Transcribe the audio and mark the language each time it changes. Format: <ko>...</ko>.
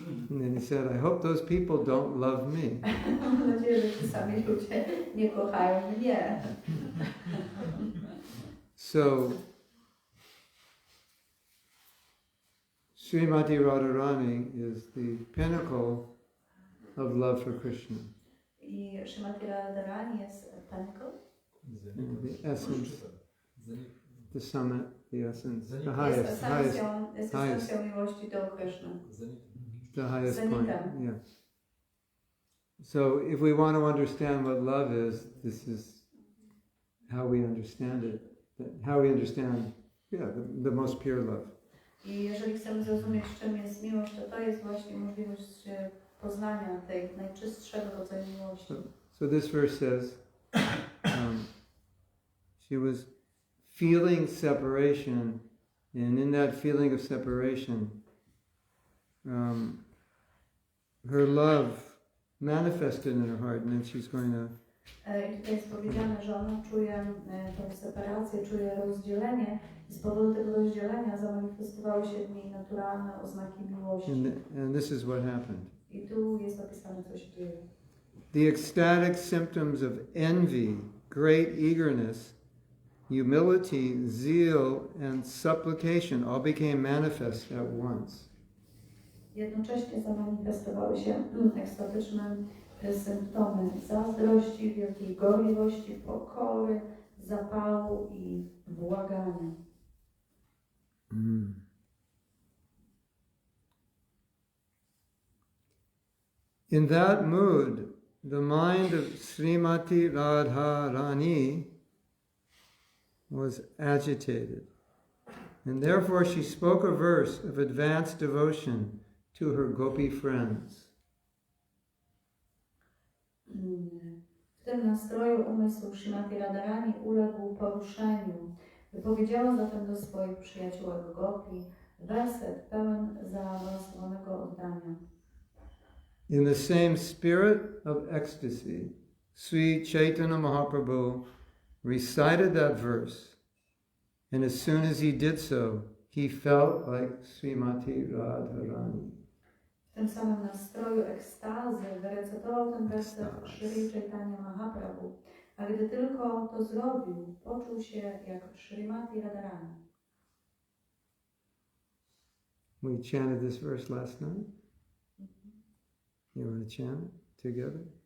<en>And then he said, I hope those people don't love me.</en> <pl>Mam nadzieję, że ci sami ludzie nie kochają mnie.</pl> <en>So Srimati Radharani is the pinnacle of love for Krishna.</en> <pl>I Srimati Radharani jest pinnacle?</pl> <en>The essence, the summit, the essence, the</en> <pl>Jest</pl> <en>highest</en> <pl>esencją miłości do Kryszny.</pl> <en>the highest point.</en> <pl>Zenitem.</pl> <en>Yeah. So if we want to understand what love is, this is how we understand it. How we understand, the most pure love.</en> <pl>I jeżeli chcemy zrozumieć, czym jest miłość, to jest właśnie możliwość poznania tej najczystszego rodzaju miłości.</pl> <en>So this verse says, she was feeling separation, and in that feeling of separation, her love manifested in her heart, and then she's going to.</en> <pl>I tutaj jest powiedziane, że ona czuje tę separację, czuje rozdzielenie i z powodu tego rozdzielenia zamanifestowały się w niej naturalne oznaki miłości.</pl> <en>And this is what happened.</en> <pl>I tu jest opisane, co się dzieje.</pl> <en>The ecstatic symptoms of envy, great eagerness, humility, zeal, and supplication all became manifest at once.</en> <pl>Jednocześnie zamanifestowały się ekstatyczne symptomy zazdrości, wielkiej gorliwości, pokory, zapału i błagania.</pl> <en>In that mood, the mind of Srimati Radharani was agitated, and therefore she spoke a verse of advanced devotion to her gopi friends.</en> <pl>W tym nastroju umysł Srimati Radharani uległ poruszeniu. Wypowiedziała zatem do swoich przyjaciółek gopi werset pełen zaawansowanego oddania.</pl> <en>In the same spirit of ecstasy, Sri Caitanya Mahaprabhu recited that verse, and as soon as he did so, he felt like Srimati Radharani.</en> <pl>W tym samym nastroju ekstazy wyrecytował ten werset Sri Caitanya Mahaprabhu, a gdy tylko to zrobił, poczuł się jak Srimati Radharani.</pl> <en>We chanted this verse last night. You want to chant it together?</en>